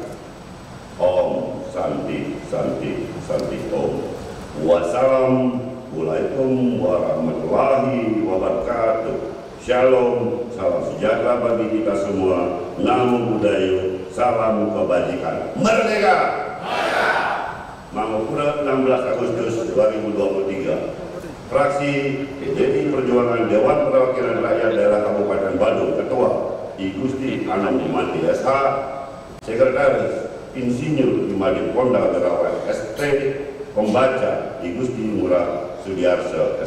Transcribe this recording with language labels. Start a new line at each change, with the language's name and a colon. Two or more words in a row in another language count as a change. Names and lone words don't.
Sanskrit: ॐ शान्तिः शान्तिः शान्तिः ॐ.
Arabic: والسلام عليكم ورحمة الله وبركاته.
Indonesian: Shalom, salam sejahtera bagi kita semua.
Pali: Namo Buddhaya,
Indonesian: salam kebajikan. Merdeka! Merdeka! Mangopura 16 Agustus 2023. Fraksi PDI Perjuangan Dewan Perwakilan Rakyat Daerah Kabupaten Badung, Ketua I Gusti Anam Mati SH, Sekretaris Insinyur Imadi Ponda Gerawan ST, Pembaca I Gusti Ngurah Sudiarso SH.